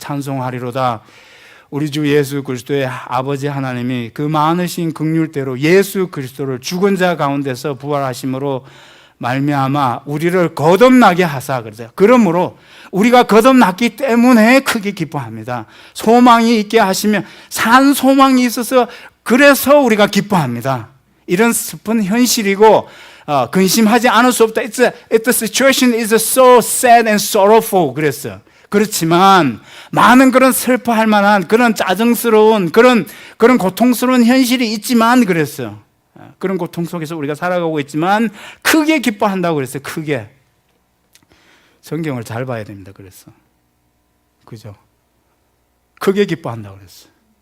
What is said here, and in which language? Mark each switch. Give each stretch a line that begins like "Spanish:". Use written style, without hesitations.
Korean: 찬송하리로다 우리 주 예수 그리스도의 아버지 하나님이 그 많으신 긍휼대로 예수 그리스도를 죽은 자 가운데서 부활하심으로 말미암아 우리를 거듭나게 하사 그러세요. 그러므로 우리가 거듭났기 때문에 크게 기뻐합니다. 소망이 있게 하시면 산 소망이 있어서 그래서 우리가 기뻐합니다. 이런 슬픈 현실이고 근심하지 않을 수 없다.
English: The situation is so sad and sorrowful
Korean: 그랬어요. 그렇지만 많은 그런 슬퍼할 만한 그런 짜증스러운 그런 고통스러운 현실이 있지만 그랬어요. 그런 고통 속에서 우리가 살아가고 있지만 크게 기뻐한다고 그랬어요. 크게. 성경을 잘 봐야 됩니다. 그래서 그죠? 크게 기뻐한다고 그랬어요.